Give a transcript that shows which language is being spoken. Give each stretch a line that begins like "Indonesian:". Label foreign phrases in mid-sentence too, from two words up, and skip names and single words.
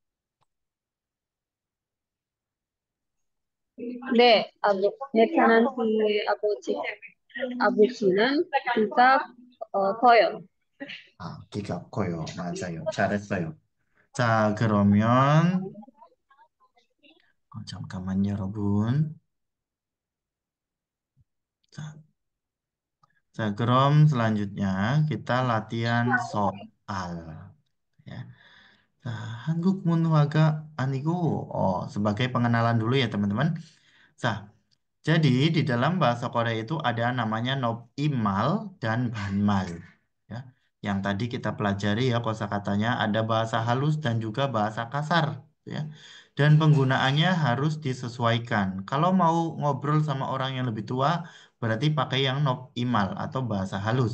Korean: 네, 괜찮은 아버지는 귀가 커요. 키가 커요. 맞아요. 잘했어요. 자, 그러면 잠깐만요, 여러분. 자, 자, 그럼
Indonesian: selanjutnya kita latihan soal. Ya. Nah,
Korean: 한국 문화가 아니고,
Indonesian: sebagai pengenalan dulu ya, teman-teman. Nah, jadi di dalam bahasa Korea itu ada namanya nob imal dan banmal. Ya. Yang tadi kita pelajari ya kosakatanya ada bahasa halus dan juga bahasa kasar. Ya. Dan penggunaannya harus disesuaikan. Kalau mau ngobrol sama orang yang lebih tua, berarti pakai yang nob imal atau bahasa halus.